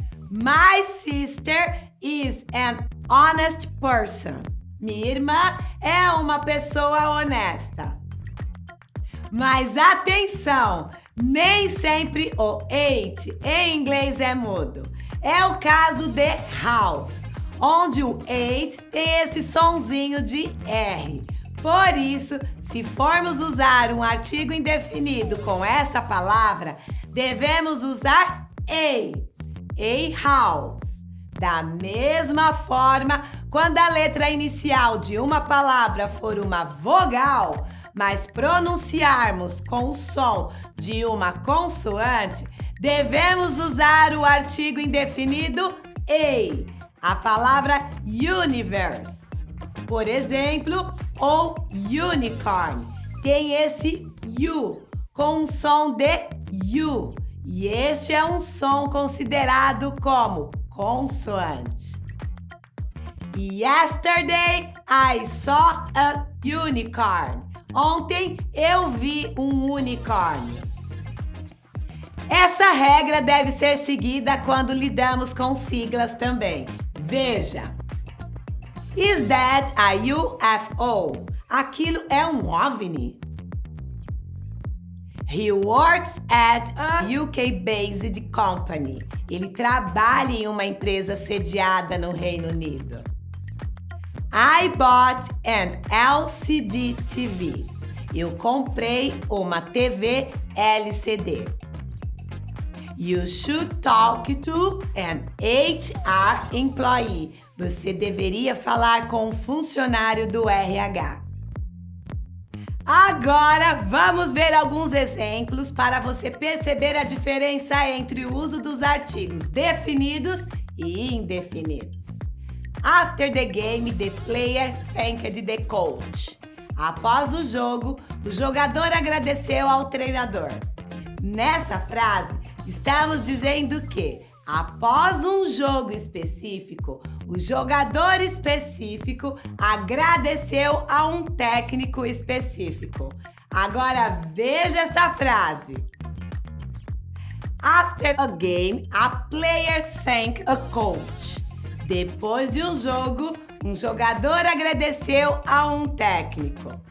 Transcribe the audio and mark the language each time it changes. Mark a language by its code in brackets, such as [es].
[en] My sister is an honest person. [pt] Minha irmã é uma pessoa honesta. Mas atenção, nem sempre o H em inglês é mudo. É o caso de house, onde o H tem esse sonzinho de R. Por isso, se formos usar um artigo indefinido com essa palavra, devemos usar a house. Da mesma forma, quando a letra inicial de uma palavra for uma vogal, mas pronunciarmos com o som de uma consoante, devemos usar o artigo indefinido a palavra universe. Por exemplo, o unicorn tem esse U com um som de U, e este é um som considerado como consoante. [en] Yesterday I saw a unicorn. [pt] Ontem eu vi um unicórnio. Essa regra deve ser seguida quando lidamos com siglas também. Veja. [en] Is that a UFO? [pt] Aquilo é um OVNI. [en] He works at a UK-based company. [pt] Ele trabalha em uma empresa sediada no Reino Unido. [en] I bought an LCD TV. [pt] Eu comprei uma TV LCD. [en] You should talk to an HR employee. [pt] Você deveria falar com um funcionário do RH. Agora, vamos ver alguns exemplos para você perceber a diferença entre o uso dos artigos definidos e indefinidos. [en] After the game, the player thanked the coach. [pt] Após o jogo, o jogador agradeceu ao treinador. Nessa frase, estamos dizendo que, após um jogo específico, o jogador específico agradeceu a um técnico específico. Agora veja esta frase. [en] After a game, a player thanked a coach. [pt] Depois de um jogo, um jogador agradeceu a um técnico.